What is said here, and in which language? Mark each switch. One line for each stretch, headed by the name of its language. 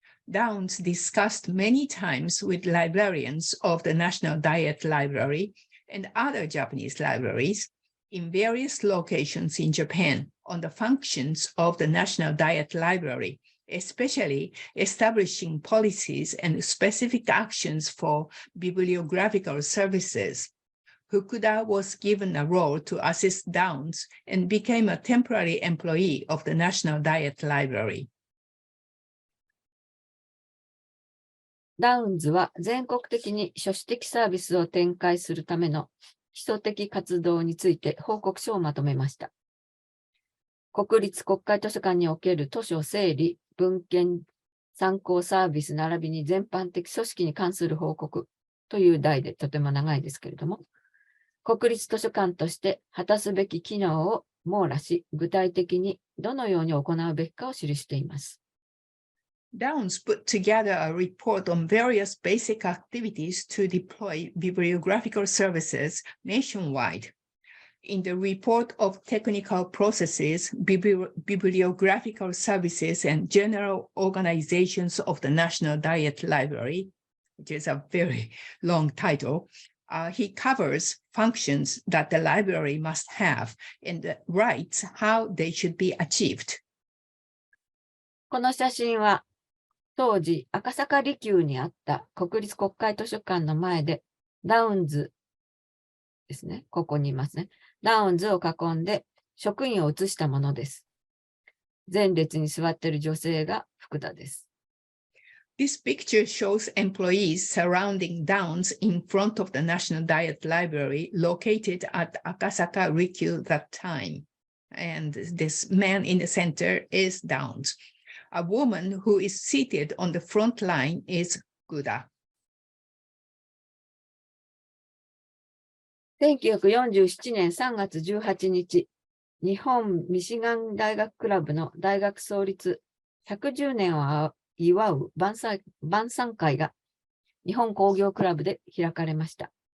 English: Downs discussed many times with librarians of the National Diet Library and other Japanese libraries in various locations in Japan on the functions of the National Diet Library, especially establishing policies and specific actions for bibliographical services. Fukuda was given a role to assist Downs and became a temporary employee of the National Diet Library.
Japanese: ダウンズは全国的に書種的サービスを展開するための基礎的活動について報告書をまとめました。国立国会図書館における図書整理、文献、参考サービス並びに全般的組織に関する報告という題でとても長いですけれども、国立図書館として果たすべき機能を網羅し、具体的にどのように行うべきかを記しています。
English: Downs put together a report on various basic activities to deploy bibliographical services nationwide. In the report of technical processes, bibliographical services, and general organizations of the National Diet Library, which is a very long title, he covers functions that the library must have and writes how they should be achieved.
Japanese: この写真は当時赤坂離宮にあった国立国会図書館の前でダウンズですね、ここにいますね。ダウンズを囲んで職員を写したものです。前列に座っている女性が福田です。
English: This picture shows employees surrounding Downs in front of the National Diet Library located at Akasaka Rikyu that time. And this man in the center is Downs. A woman who is seated on the front line is Fukuda.
Japanese: 1947年3月18日、日本ミシガン大学クラブの大学創立110年を祝う晩餐会が日本工業クラブで開かれました。